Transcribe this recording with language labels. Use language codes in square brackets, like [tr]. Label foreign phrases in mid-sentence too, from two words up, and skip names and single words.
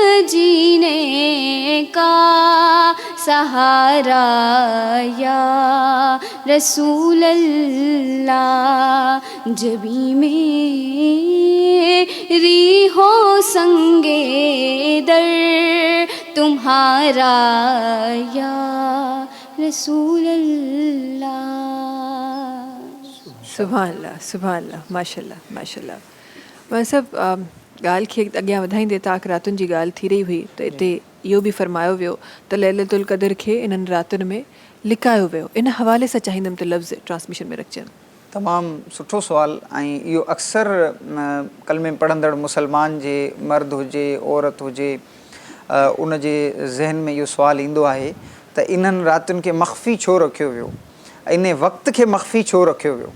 [ur] جینے کا سہارا [ar] یا رسول اللہ، [ur] جبی میری ہو سنگے در تمہارا [ar] یا رسول اللہ۔ سبحان اللہ سبحان اللہ، ماشاء اللہ ماشاء اللہ۔ [sd] मां सभु ॻाल्हि खे अॻियां वधाईंदे तव्हां रातुनि जी ॻाल्हि थी रही हुई त हिते इहो बि फरमायो वियो त [ar] ليلة القدر [sd] खे इन्हनि रातुनि में लिकायो वियो। इन हवाले सां चाहींदमि त लफ़्ज़ ट्रांसमिशन में रखजनि। तमामु सुठो सुवालु, ऐं इहो अक्सर कलमे पढ़ंदड़ मुसलमान जे मर्द हुजे औरत हुजे उन जे ज़हन में इहो सुवालु ईंदो आहे त इन्हनि रातियुनि खे मख़फ़ी छो रखियो वियो, इन वक़्त खे मख़फ़ी छो रखियो वियो।